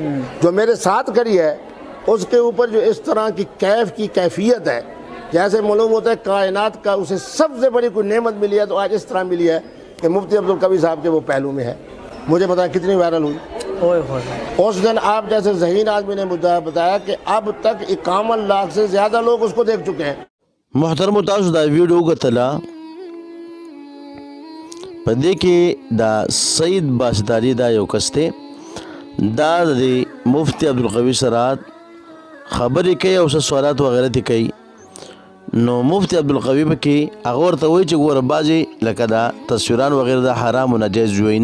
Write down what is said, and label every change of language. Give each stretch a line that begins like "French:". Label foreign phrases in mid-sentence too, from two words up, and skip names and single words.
Hindi: जो मेरे साथ खड़ी है उसके ऊपर जो इस तरह की कैफियत है, जैसे मालूम होता है कायनात का उसे सबसे बड़ी कोई नेमत मिली है, तो आज इस तरह मिली है कि मुफ्ती अब्दुल कवी साहब के वो पहलू में है। मुझे बताया कितनी वायरल हुई। उस दिन आप जैसे ज़हीन आदमी ने मुझे बताया कि अब तक 51 लाख से ज़्यादा लोग उसको देख चुके हैं।
Pashto: محترم تاسو دا ویډیو وکتله، په دې کې دا سید باشداری دا یو کس دی، دا د مفتی عبدالقوي سره خبرې کوي او څه سوالات وغیره دې کوي. نو مفتی عبدالقوي پکې هغه ورته وایي چې ګوره بعضې لکه دا تصویران وغیره دا حرام و ناجایز وایي.